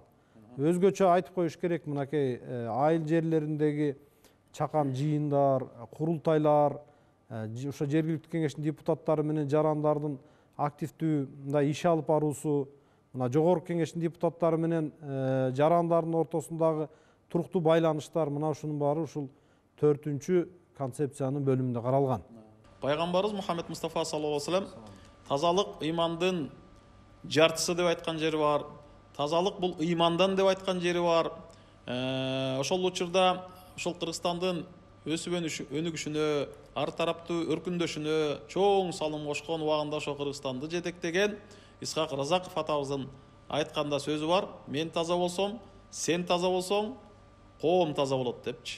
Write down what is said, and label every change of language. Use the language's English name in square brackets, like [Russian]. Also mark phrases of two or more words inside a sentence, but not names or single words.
[Kyrgyz] Өзгөчө айтып коюш керек, мынакей айыл жерлериндеги чакан жыйындар, курултайлар, ошо жергиликтүү кеңештин депутаттары менен жарандардын активдүү мындай иш алып баруусу, мына жогорку кеңештин депутаттары менен жарандардын ортосундагы туруктуу байланыштар, мына ушунун баары ушул 4-үнчү концепциянын бөлүмүндө каралган. Пайгамбарыбыз Мухаммед Мустафа [Arabic] صلى الله عليه وسلم [Kyrgyz] тазалык ыймандын жартысы деп айткан жери бар. Тазалык бул ыймандан деп айткан жери бар. Ошол учурда ошол Кыргызстандын өсүп өнүгүшүнө, ар тараптуу өркүндөшүнө чоң салым кошкон убагында ошо Кыргызстанды жетектеген Исхак Разаков атабыздын айтканда сөзү бар: мен таза болсом, сен таза болсоң, коом таза болот депчи.